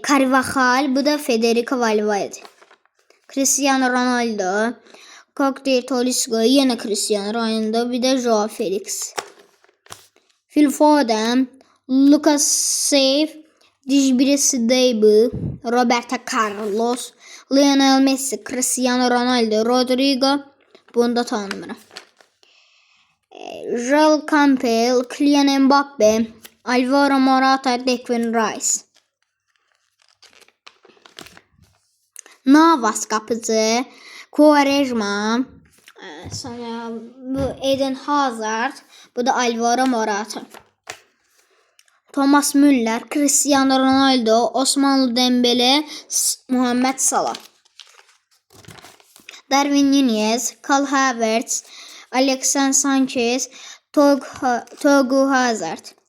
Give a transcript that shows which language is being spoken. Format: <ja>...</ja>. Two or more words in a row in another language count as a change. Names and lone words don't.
<az>Carvajal, bu da Federico Valverde. Cristiano Ronaldo, Cocktail Tolisso, yine Cristiano Ronaldo, bir de Joao Felix. Phil Foden, Lucas Save, Dijbirisi Deibu, Roberto Carlos, Lionel Messi, Cristiano Ronaldo, Rodrigo, bunu da tanımıram. Joel Campbell, Kylian Mbappe, Alvaro Morata, Declan Rice. Navas kapıcı, Quaresma, sonra bu Eden Hazard, bu da Alvaro Morata. Thomas Müller, Cristiano Ronaldo, Osman Dembele, Muhammed Salah. Darwin Núñez, Kai Havertz, Alexis Sanchez, Togo Hazard.</az>